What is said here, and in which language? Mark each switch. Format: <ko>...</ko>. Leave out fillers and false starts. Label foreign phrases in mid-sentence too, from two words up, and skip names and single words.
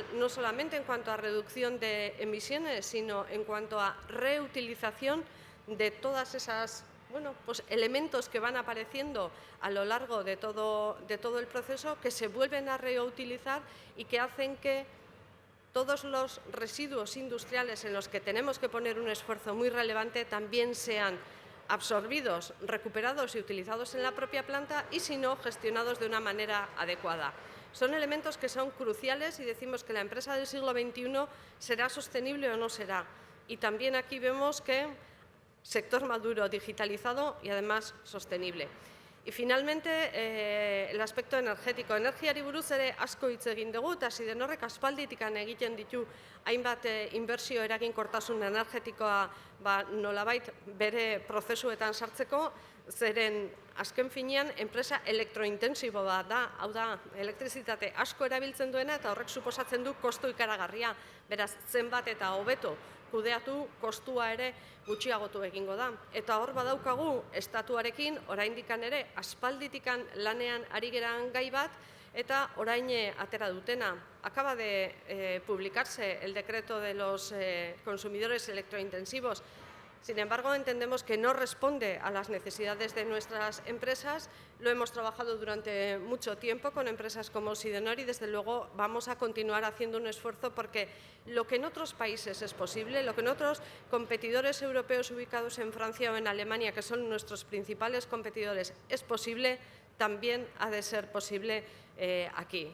<es>No solamente en cuanto a reducción de emisiones, sino en cuanto a reutilización de todas esas elementos que van apareciendo a lo largo de todo el proceso, que se vuelven a reutilizar y que hacen que todos los residuos industriales en los que tenemos que poner un esfuerzo muy relevante también sean absorbidos, recuperados y utilizados en la propia planta y, si no, gestionados de una manera adecuada. Son elementos que son cruciales y decimos que la empresa del siglo XXI será sostenible o no será. Y también aquí vemos que sector maduro, digitalizado y además sostenible. Y finalmente, el aspecto energético.</es> <eu>Energiari buruz ere asko hitz egin dugu, eta Sidenorrek aspalditikan egiten ditu hainbat inbertsio eraginkortasun energetikoa nolabait bere prozesuetan sartzeko. Zeren, azken finean, enpresa elektrointensibo bat da, hau da, elektrizitate asko erabiltzen duena eta horrek suposatzen du kostu ikaragarria. Beraz, zenbat eta hobeto kudeatu, kostua ere gutxiagotu egingo da. Eta hor badaukagu, estatuarekin, oraindikan ere, aspalditikan lanean ari geran gai bat, eta orain atera dutena.</eu> <es>Acaba de publicarse el decreto de los consumidores electrointensivos. Sin embargo, entendemos que no responde a las necesidades de nuestras empresas. Lo hemos trabajado durante mucho tiempo con empresas como Sidenor y, desde luego, vamos a continuar haciendo un esfuerzo porque lo que en otros países es posible, lo que en otros competidores europeos ubicados en Francia o en Alemania, que son nuestros principales competidores, es posible, también ha de ser posible aquí.</es>